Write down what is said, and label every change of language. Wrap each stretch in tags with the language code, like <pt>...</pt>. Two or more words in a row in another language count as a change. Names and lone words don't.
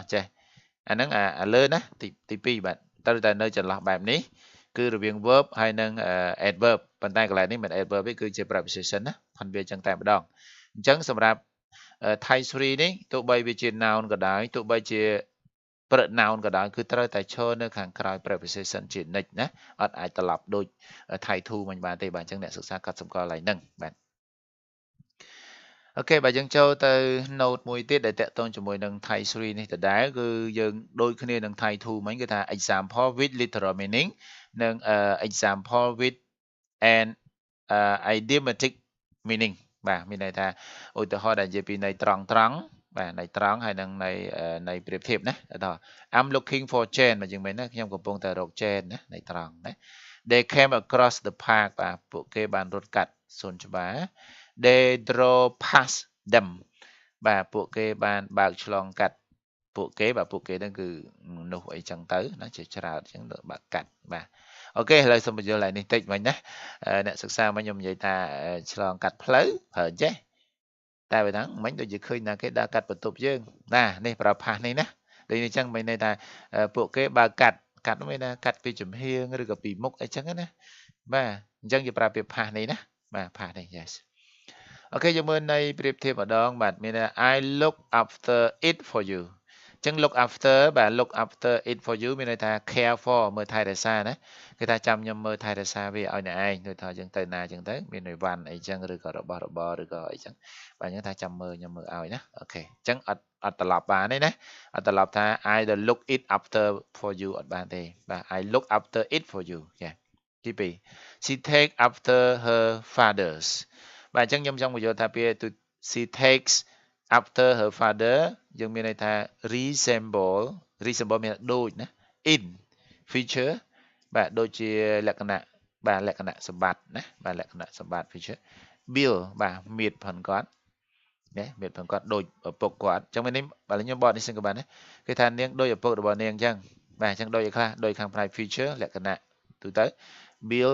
<km>ចេះអាហ្នឹងអាលើណាទី2បាទត្រូវតែនៅចន្លោះបែបនេះគឺរវាង verb ហើយនិង adverb ប៉ុន្តែកន្លែងនេះមិន adverb ទេគឺជា preposition ណាផាន់វាចឹងតែម្ដងអញ្ចឹងសម្រាប់ Thai 3នេះទោះបីវាជា noun ក៏ដោយទោះបីជា pronoun ក៏ដោយគឺត្រូវតែឈរនៅខាងក្រោយ preposition ជានិច្ចណាអត់អាចត្រឡប់ដូច Thai 2មិញបានទេបាទអញ្ចឹងអ្នកសិក្សាកត់សម្គាល់ឡើងហ្នឹងបាទ អូខេបាទយើងចូលទៅ note មួយទៀតដែលតាក់ទងជាមួយនឹង Thai 3នេះដដែលគឺយើងដូចគ្នានឹង Thai 2មិញគឺថា</km> <en>example with literal meaning</en> <km>និង</km> <en>example with an idiomatic meaning</en> <km>បាទមានន័យថាឧទាហរណ៍ដែលនិយាយពីន័យត្រង់បាទន័យត្រង់ហើយនឹងន័យប្រៀបធៀបណាដល់</km> <en>I'm looking for Jane</en> <km>មកយើងមែនណាខ្ញុំ កំពុងតែរក Jane ណាន័យត្រង់ណា</km> <en>They came across the park</en> <km>បាទពួកគេបានរត់កាត់សួនច្បារ</km> <en>They drove past them</en> <km>បាទពួកគេបានបើកឆ្លងកាត់ពួកគេបាទពួកគេហ្នឹងគឺមនុស្សអីចឹងទៅណាជាច្រើនចឹងបើកកាត់បាទអូខេឥឡូវសូមបញ្យល់ឡើងនេះតិចមិញណាអ្នកសិក្សាមិញខ្ញុំនិយាយថាឆ្លងកាត់ផ្លូវប្រើចេះតែបើហ្នឹងមិញដូចជាឃើញណាគេដើ រកាត់បន្ទប់យើងណានេះប្រើផាសនេះណាដូចនេះចឹងមិនន័យថាពួកគេបើកកាត់មានថាកាត់ពីចំហៀងឬក៏ពីមុខអីចឹងណាបាទអញ្ចឹងគេប្រើពាក្យផាសនេះណាបាទផាសនេះ yes អូខេយើងមើលនៃប្រៀបធៀបម្ដងបាទមានថា</km> <en>I look after it for you</en> <km>អញ្ចឹង</km> <en>look after</en> <km>បាទ</km> <en>look after it for you</en> <km>មានន័យថា</km> <en>care for</en> <km>មើលថែរក្សាណាគេថាចាំខ្ញុំមើលថែរក្សាវាឲ្យអ្នកឯង ដូចថាយើងទៅណាអញ្ចឹងទៅមានន័យវ៉ាន់អីចឹងឬក៏របស់របរឬក៏អីចឹងបាទអញ្ចឹងថាចាំមើលខ្ញុំមើលឲ្យណាអូខេអញ្ចឹងអត់ត្រឡប់បានទេណាអត់ត្រឡប់ថា</km> <en>I the look it after for you</en> <km>អត់បានទេបាទ</km> <en>I look after it for you</en> <km>ចាទី2</km> <en>she take after her fathers</en> <km>បាទអញ្ចឹងខ្ញុំចង់បញ្យល់ថាពាក្យ</km> <en>she takes after her father</en> <km>យើងមានន័យថា resemble មានដូចណា</km> <en>in feature</en> <km>បាទដូចជាលក្ខណៈបាទលក្ខណៈសម្បត្តិណាបាទលក្ខណៈសម្បត្តិ</km> <en>feature bill</en> <km>បាទមៀតផងគាត់ ណាមៀតផងគាត់ដូចឪពុកគាត់អញ្ចឹងមាននេះបើខ្ញុំបកនេះសិនក៏បានណាគេថានាងដូចឪពុករបស់នាងអញ្ចឹងបាទអញ្ចឹងដូចឯខ្លះដូចខាងផ្នែក feature លក្ខណៈទូទៅ bill</km>